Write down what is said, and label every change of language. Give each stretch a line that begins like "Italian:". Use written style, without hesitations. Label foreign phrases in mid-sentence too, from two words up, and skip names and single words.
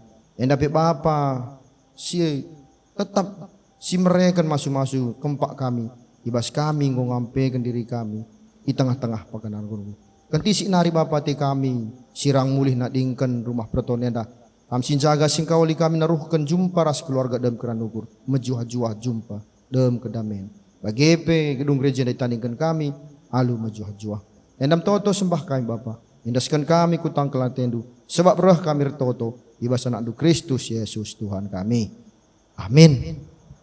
Batak Karo: Enda pe Bapa, si tetap si mereka masu-masu kempak kami, ibas kami ngampekan diri kami di tengah-tengah pakanan guru. Kenti si nari Bapa te kami, sirang mulih nak dingken rumah perton enda. Kam sinjaga singkawali kami naruhkan jumpa ras keluarga dalam keran ukur, mejuah-juah jumpa
Indonesian: dalam kedamaian.
Batak Karo: Bagepe gedung gereja ditandingkan kami, alu majuah-juah. Endam toto sembah kami Bapa, indaskan kami kutang kelatendu, sebab roh kami retoto, ibas anak du Kristus Yesus Tuhan kami. Amin.